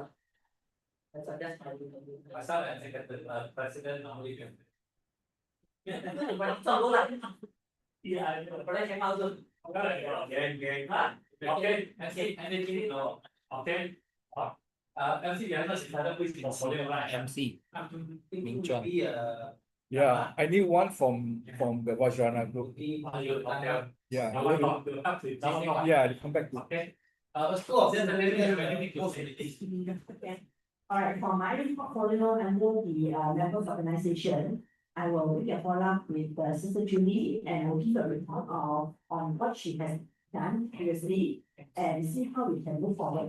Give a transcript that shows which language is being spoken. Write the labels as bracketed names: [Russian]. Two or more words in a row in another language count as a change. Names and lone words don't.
[English] That's my opinion. Myself and secretary, president normally can. Yeah, but I came out soon. Okay, anything, no, okay. MC, you have another quiz portfolio, right? MC. Ming Chuan. Yeah, I need one from the Vajrayana group. Okay. Yeah, I want to talk to up to Jimmy. yeah, you come back to. Okay. Let's go. Then anything close anything. Okay. All right, for my portfolio under the members organization, I will make a follow-up with Sister Julie, and I will give a report on what she has done previously and see how we can move forward.